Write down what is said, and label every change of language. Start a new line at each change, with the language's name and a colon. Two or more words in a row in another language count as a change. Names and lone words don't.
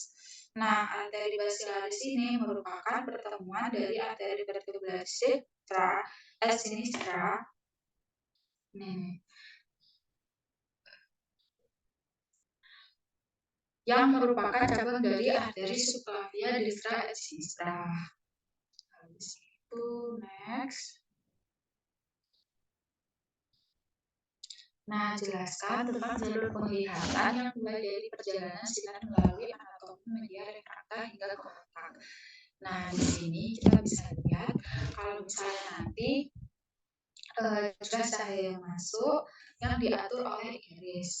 Indonesian: Nah, arteri basilaris ini merupakan pertemuan dari arteri vertebrale sinistra, nih, yang merupakan cabang dari arteri
Latin: subclavia destra et sinistra.
Indonesian: Habis itu next. Nah, jelaskan tentang jalur penglihatan yang mulai dari perjalanan sinar melalui anatomi media refrakta hingga ke otak. Nah, di sini kita bisa lihat kalau misalnya nanti jelas cahaya yang masuk yang diatur oleh iris.